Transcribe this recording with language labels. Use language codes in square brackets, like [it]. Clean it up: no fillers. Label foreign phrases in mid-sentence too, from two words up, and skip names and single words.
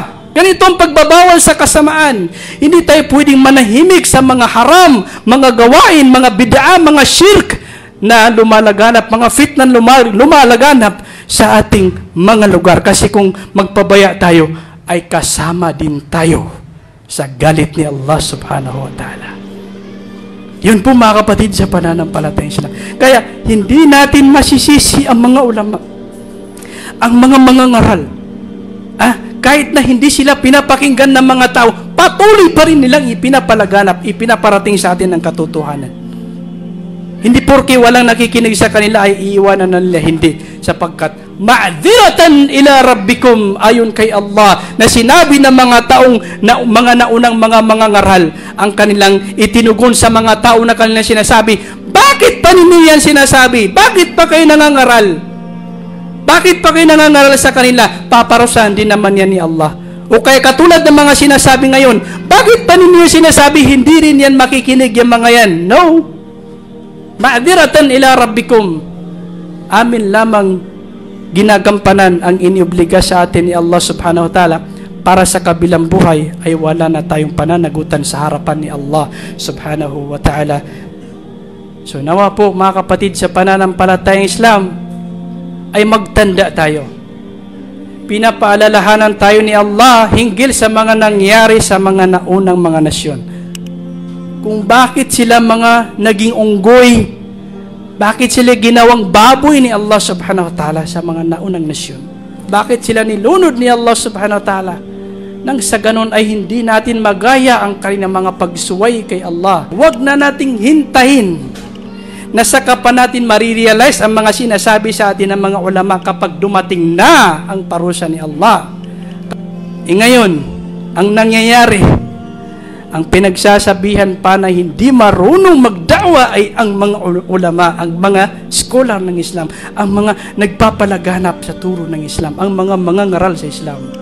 [tl] Ganito ang pagbabawal sa kasamaan. Hindi tayo pwedeng manahimik sa mga haram, mga gawain, mga bid'a, mga shirk na lumalaganap, mga fitnan lumalaganap sa ating mga lugar. Kasi kung magpabaya tayo, ay kasama din tayo sa galit ni Allah [ar] سبحانه وتعالى. [tl] Yun po, mga kapatid, sa pananampalatayang Islam. Kaya hindi natin masisisi ang mga ulama, ang mga ngaral. Kahit na hindi sila pinapakinggan ng mga tao, patuloy pa rin nilang ipinapalaganap, ipinaparating sa atin ang katotohanan. Hindi porke walang nakikinig sa kanila ay iiwanan na nila, hindi. [ar] Sapagkat معذرة إلى ربكم, [tl] ayon kay Allah, na sinabi ng mga taong mga naunang mga ngaral, ang kanilang itinugon sa mga tao na kanilang sinasabi, bakit pa ninyo yan sinasabi? Bakit pa kayo nangangaral? Bakit pa kayo nangangaral sa kanila? Paparusahan din naman yan ni Allah. O kaya katulad ng mga sinasabi ngayon, bakit pa ninyo sinasabi hindi rin yan makikinig yung mga yan? No. [ar] معذرة إلى ربكم. [tl] Amin lamang ginagampanan ang iniobliga sa atin ni Allah [ar] سبحانه وتعالى, [tl] para sa kabilang buhay ay wala na tayong pananagutan sa harapan ni Allah [ar] سبحانه وتعالى. [tl] So nawa po, mga kapatid, sa pananampalatayang Islam ay magtanda tayo. Pinapaalalahanan tayo ni Allah hinggil sa mga nangyari sa mga naunang mga nasyon. Kung bakit sila mga naging unggoy, bakit sila ginawang baboy ni Allah [ar] سبحانه وتعالى [tl] sa mga naunang nasyon. Bakit sila nilunod ni Allah [ar] سبحانه وتعالى. [tl] Nang sa ganun ay hindi natin magaya ang kanilang mga pagsuway kay Allah. Huwag na nating hintahin na saka pa natin marirealize ang mga sinasabi sa atin ng mga ulama kapag dumating na ang parusa ni Allah. Ngayon, ang nangyayari, ang pinagsasabihan pa na hindi marunong magdawa ay ang mga ulama, ang mga scholar ng Islam, ang mga nagpapalaganap sa turo ng Islam, ang mga ngaral sa Islam.